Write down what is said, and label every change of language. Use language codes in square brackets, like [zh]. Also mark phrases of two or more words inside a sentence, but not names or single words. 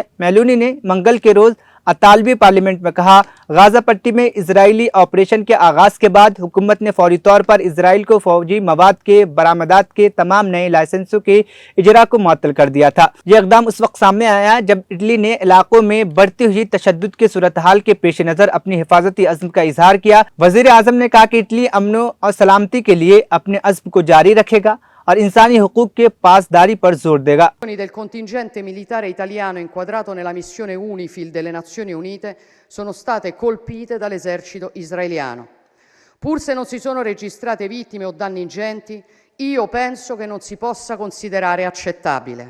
[ur] میلونی نے منگل کے روز اطالوی پارلیمنٹ میں کہا، غزہ پٹی میں اسرائیلی آپریشن کے آغاز کے بعد حکومت نے فوری طور پر اسرائیل کو فوجی مواد کے برآمدات کے تمام نئے لائسنسوں کے اجرا کو معطل کر دیا تھا. یہ اقدام اس وقت سامنے آیا جب اٹلی نے علاقوں میں بڑھتی ہوئی تشدد کے صورت حال کے پیش نظر اپنی حفاظتی عزم کا اظہار کیا. وزیر اعظم نے کہا کہ اٹلی امنو اور سلامتی کے لیے اپنے عزم کو جاری رکھے گا اور انسانی حقوق کے پاسداری پر زور دے گا. [it] Del contingente militare italiano inquadrato nella missione UNIFIL delle Nazioni Unite sono state colpite dall'esercito israeliano. Pur se non si sono registrate vittime o danni ingenti, io penso che non si possa considerare accettabile.